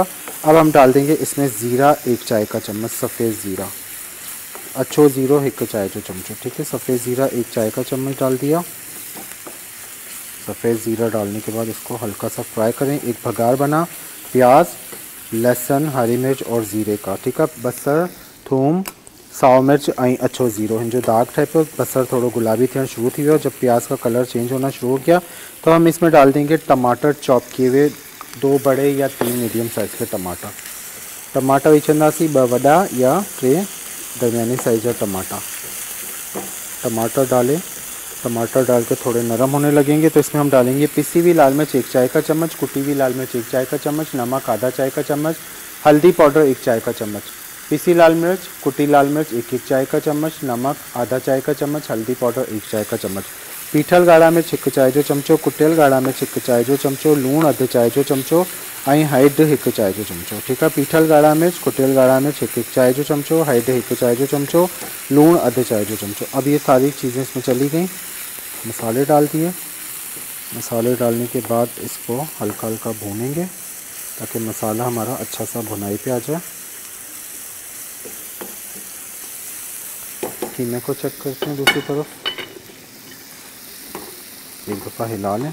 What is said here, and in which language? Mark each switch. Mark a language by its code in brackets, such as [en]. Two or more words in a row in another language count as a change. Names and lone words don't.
[hi] अब हम डाल देंगे इसमें ज़ीरा 1 चाय का चम्मच, सफ़ेद ज़ीरा, [sd] अच्छो ज़ीरो 1 चाय जो चम्मच, [hi] ठीक है। सफ़ेद ज़ीरा 1 चाय का चम्मच डाल दिया। सफ़ेद ज़ीरा डालने के बाद इसको हल्का सा फ्राई करें। एक भगार बना प्याज, लहसुन, हरी मिर्च और ज़ीरे का, ठीक है। [sd] बसर, थूम, साओ मिर्च ऐं अच्छो ज़ीरो, हिन जो दाग टाइप बसर थोड़ा गुलाबी थियण शुरू थी वियो। [hi] जब प्याज का कलर चेंज होना शुरू हो गया तो हम इसमें डाल देंगे टमाटर चॉप किए हुए, 2 बड़े या 3 मीडियम साइज़ के टमाटर। [sd] टमाटर विझंदासीं 2 वॾा या 3 दरमियानी साइज़ जा टमाटर डालें। [hi] टमाटर डाल के थोड़े नरम होने लगेंगे तो इसमें हम डालेंगे पिसी हुई लाल मिर्च 1 चाय का चम्मच, कुटी हुई लाल मिर्च 1 चाय का चम्मच, नमक आधा चाय का चम्मच, हल्दी पाउडर 1 चाय का चम्मच। पिसी लाल मिर्च, कुटी लाल मिर्च 1 चाय का चम्मच, नमक आधा चाय का चम्मच, हल्दी पाउडर 1 चाय का चम्मच, [sd] पीठल गाढ़ा मिर्च 1 चाय जो चमचो, कुटियल गाढ़ा मिर्च 1 चाय जो चमचो, लूण अधु चाय जो चमचो ऐं हैड 1 चाय जो चमचो, [hi] ठीक है। [sd] पीठल गाढ़ा मिर्च, कुटियल गाढ़ा मिर्च 1 चाय जो चमचो, हैड 1 चाय जो चमचो, लूण अधु चाय जो चमचो। [hi] अब ये सारी चीज़ें इसमें चली गई। मसाले डाल दिए। मसाले डालने के बाद इसको हल्का हल्का भूनेंगे ताकि मसाला हमारा अच्छा सा भुनाई पे आ जाए। कीमे को चेक करते हैं दूसरी तरफ, एक दफ़ा हिला लें।